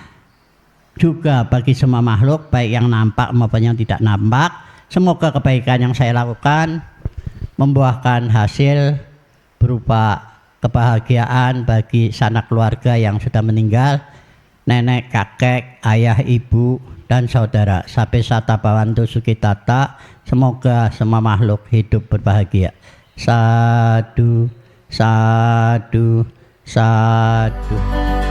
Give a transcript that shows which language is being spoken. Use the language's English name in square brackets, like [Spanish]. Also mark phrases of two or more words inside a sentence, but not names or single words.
[Indonesian] Juga bagi semua makhluk, baik yang nampak maupun yang tidak nampak. Semoga kebaikan yang saya lakukan membuahkan hasil berupa kebahagiaan bagi sanak keluarga yang sudah meninggal, nenek, kakek, ayah, ibu, dan saudara. [Pali] Sabe sata bawantu sukitata. [Indonesian] Semoga semua makhluk hidup berbahagia. [Pali] Sadu, sadu, sadu.